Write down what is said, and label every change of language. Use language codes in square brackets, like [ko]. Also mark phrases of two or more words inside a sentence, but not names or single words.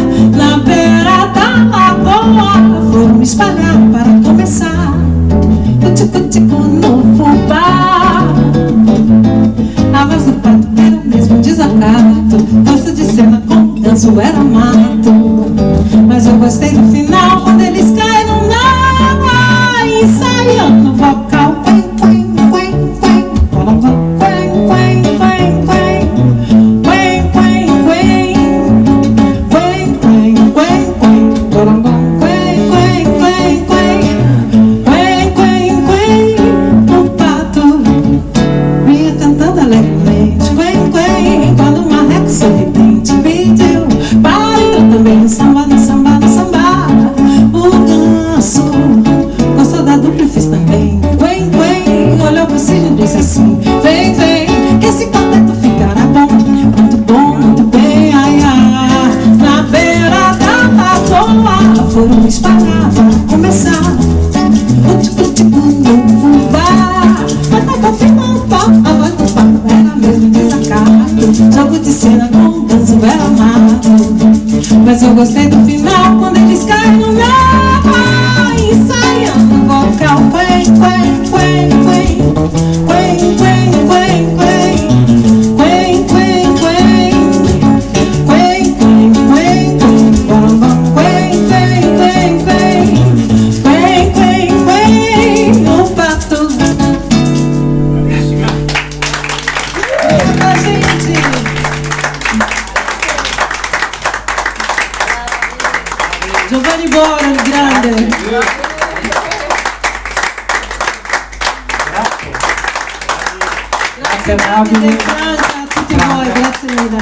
[pt] Na beira da lagoa foram espalhar para começar o tico-tico no fubá. A voz do pato era o mesmo desacato, dança de cena com ganso era mato. Mas eu gostei do final, quando eles caíram na água, ensaiando o vocal. Quen, quen, quen, quen, quen, quen, quen, quen, quen, quen, quen, quen, quen, quen, o pato vinha cantando alegremente, quen, quen, quando uma reca sorridente pediu para entrar também no samba, no samba, no samba. O ganso gostou da dupla e fez também. Quen, quen, olhou pro cílio e disse assim: vem, vem, que esse quarteto ficará bom, muito bem, ai, ai. Na beira da lagoa foram espalhar para começar o tico-tico no fubá. Mas não confirmou, a voz do pato era mesmo desacato, jogo de cena com danço era mato. Mas eu gostei do final, quando eles caíram na água, ensaiando o vocal. Quen, quen, quen, quen, quen, quen, quen, quen, quen, quen, quen, quen, quen, quen, quen, quen, quen, o pato. Muita gente. [it] Giovanni Bora, il grande. Grazie Grazie Davide, Franca, a tutti voi, grazie mille.